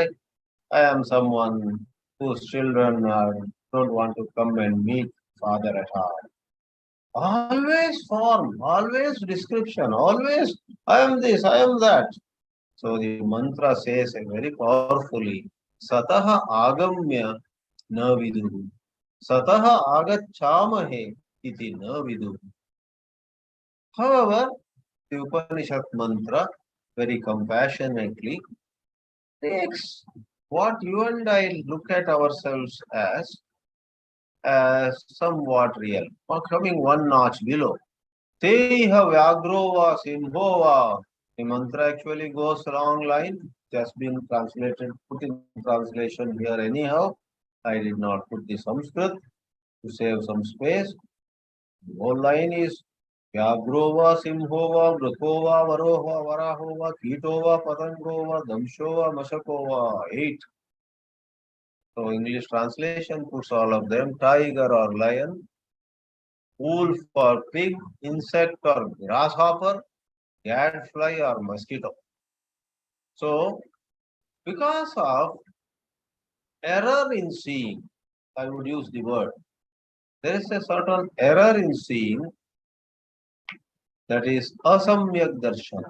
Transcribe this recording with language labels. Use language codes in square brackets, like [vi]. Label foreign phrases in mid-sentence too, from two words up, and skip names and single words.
[en] I am someone whose children don't want to come and meet father at all. Always form, always description, always I am this, I am that. So the mantra says very powerfully, [sa] Sataha agamya na viduhu. Sataha agacchamahe iti na viduhu. [en] However, the Upanishad mantra very compassionately takes what you and I look at ourselves as somewhat real, or coming one notch below. [sa] Teha Vyagrova Simhova. [en] The mantra actually goes long line, just been translated, put in translation here anyhow. I did not put the Sanskrit to save some space. The whole line is [sa] Vyagrova Simhova Vrukova Varoha Varahova Kitova Patangova Damshova Mashakova. 8. [en] So English translation puts all of them, tiger or lion, wolf or pig, insect or grasshopper, gadfly or mosquito. So, because of error in seeing, I would use the word, there is a certain error in seeing, that is [sa] asamyak darshana.